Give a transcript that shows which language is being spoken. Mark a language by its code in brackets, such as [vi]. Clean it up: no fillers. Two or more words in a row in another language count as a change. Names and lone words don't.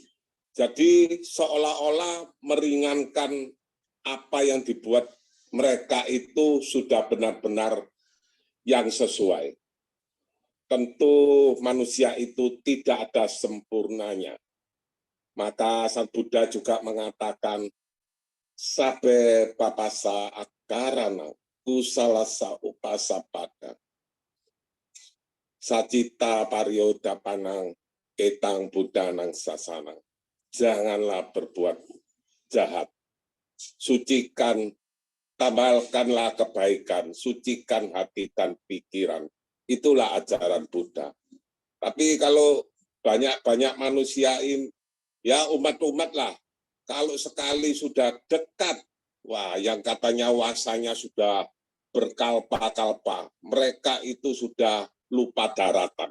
[id] Jadi seolah-olah meringankan apa yang dibuat mereka itu sudah benar-benar yang sesuai. Tentu manusia itu tidak ada sempurnanya. Maka Sang Buddha juga mengatakan, [pi] sabe papasa akarana kusalasa upasapada. Sacita pariodapanang etang buddhanang sasanang. [id] Janganlah berbuat jahat. Sucikan, tambahkanlah kebaikan, sucikan hati dan pikiran. Itulah ajaran Buddha. Tapi kalau banyak-banyak manusia ini, ya umat-umat lah, kalau sekali sudah dekat, wah yang katanya wasanya sudah berkalpa-kalpa, mereka itu sudah lupa daratan.